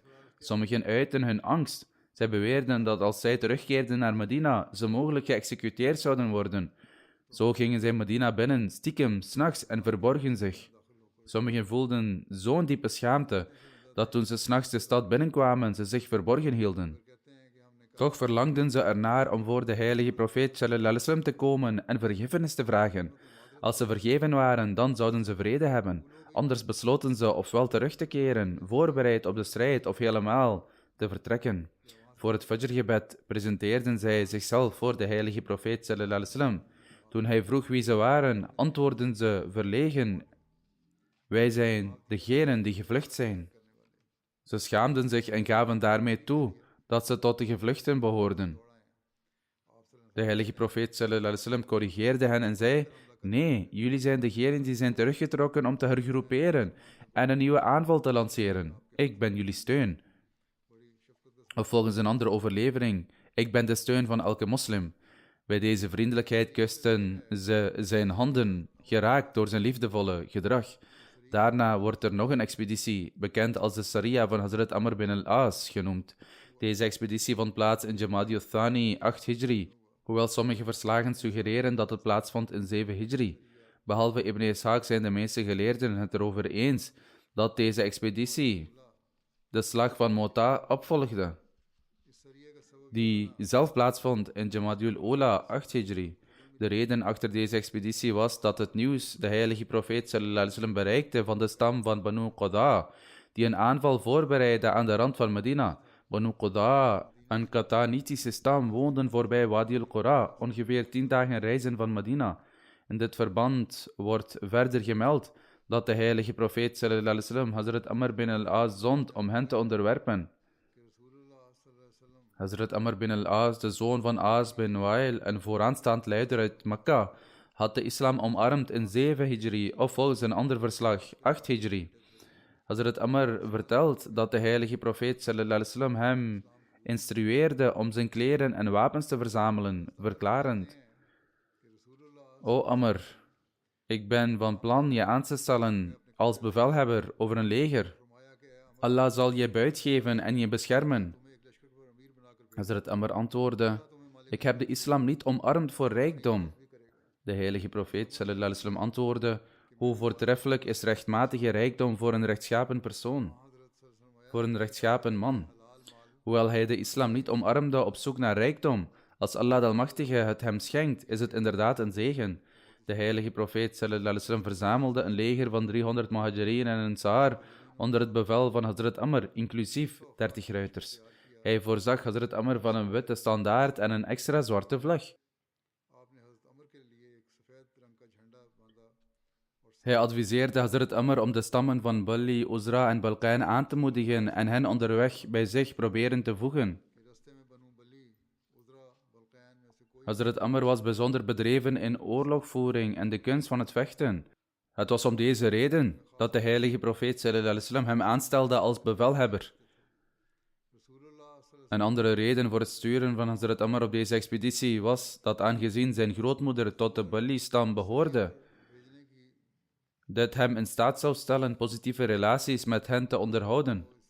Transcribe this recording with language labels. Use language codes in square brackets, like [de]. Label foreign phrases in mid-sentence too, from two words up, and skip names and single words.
[nl] Sommigen uitten hun angst. Zij beweerden dat als zij terugkeerden naar Medina, ze mogelijk geëxecuteerd zouden worden. Zo gingen zij Medina binnen, stiekem, 's nachts en verborgen zich. Sommigen voelden zo'n diepe schaamte dat toen ze 's nachts de stad binnenkwamen, ze zich verborgen hielden. Toch verlangden ze ernaar om voor de heilige profeet [ar] صلى الله عليه وسلم [nl] te komen en vergiffenis te vragen. Als ze vergeven waren, dan zouden ze vrede hebben. Anders besloten ze ofwel terug te keren, voorbereid op de strijd, of helemaal te vertrekken. Voor het Fajr-gebed presenteerden zij zichzelf voor de heilige profeet [ar] صلى الله عليه وسلم. [nl] Toen hij vroeg wie ze waren, antwoordden ze verlegen: wij zijn degenen die gevlucht zijn. Ze schaamden zich en gaven daarmee toe dat ze tot de gevluchten behoorden. De heilige profeet [ar] صلى الله عليه وسلم [nl] corrigeerde hen en zei: nee, jullie zijn degenen die zijn teruggetrokken om te hergroeperen en een nieuwe aanval te lanceren. Ik ben jullie steun. Of volgens een andere overlevering: ik ben de steun van elke moslim. Bij deze vriendelijkheid kusten ze zijn handen, geraakt door zijn liefdevolle gedrag. Daarna wordt er nog een expeditie, bekend als de Sariya van Hazrat Amr bin al-As, genoemd. Deze expeditie vond plaats in Jamadi al-Thani 8 Hijri, hoewel sommige verslagen suggereren dat het plaatsvond in 7 Hijri. Behalve Ibn Ishaq zijn de meeste geleerden het erover eens dat deze expeditie de slag van Mota opvolgde, die zelf plaatsvond in Jamadi al-Ula 8 Hijri. De reden achter deze expeditie was dat het nieuws de heilige profeet [ar] صلى الله عليه وسلم [nl] bereikte van de stam van Banu Qada, die een aanval voorbereidde aan de rand van Medina. Banu Qada Een Qatanitische stam woonden voorbij Wadi al-Qura, ongeveer 10 dagen reizen van Medina. In dit verband wordt verder gemeld dat de heilige profeet [ar] صلى الله عليه وسلم [nl] Hazrat Amr bin al-As zond om hen te onderwerpen. Hazrat Amr bin al-As, de zoon van As bin Wa'il, een vooraanstaand leider uit Mekka, had de islam omarmd in 7 Hijri, of volgens een ander verslag 8 Hijri. Hazrat Amr vertelt dat de heilige profeet [ar] صلى الله عليه وسلم [nl] hem instrueerde om zijn kleren en wapens te verzamelen, verklarend: O Amr, ik ben van plan je aan te stellen als bevelhebber over een leger. Allah zal je buit geven en je beschermen. Hazrat Amr antwoordde: ik heb de islam niet omarmd voor rijkdom. De heilige profeet [ar] صلى الله عليه وسلم [nl] antwoordde: hoe voortreffelijk is rechtmatige rijkdom voor een rechtschapen persoon, voor een rechtschapen man. Hoewel hij de islam niet omarmde op zoek naar rijkdom, als Allah de Almachtige het hem schenkt, is het inderdaad een zegen. De heilige profeet [ar] صلى الله عليه وسلم [nl] verzamelde een leger van 300 muhajirin en ansar onder het bevel van Hazrat Amr, inclusief 30 ruiters. Hij voorzag Hazrat Amr van een witte standaard en een extra zwarte vlag. Hij adviseerde Hazrat Amr om de stammen van Bali, Uzra en Balqain aan te moedigen en hen onderweg bij zich proberen te voegen. Hazrat Amr was bijzonder bedreven in oorlogvoering en de kunst van het vechten. Het was om deze reden dat de heilige profeet [ar] صلى الله عليه وسلم [nl] hem aanstelde als bevelhebber. Een andere reden voor het sturen van Hazrat Amr op deze expeditie was dat aangezien zijn grootmoeder tot de Bali-stam behoorde, dit hem in staat zou stellen positieve relaties met hen te onderhouden.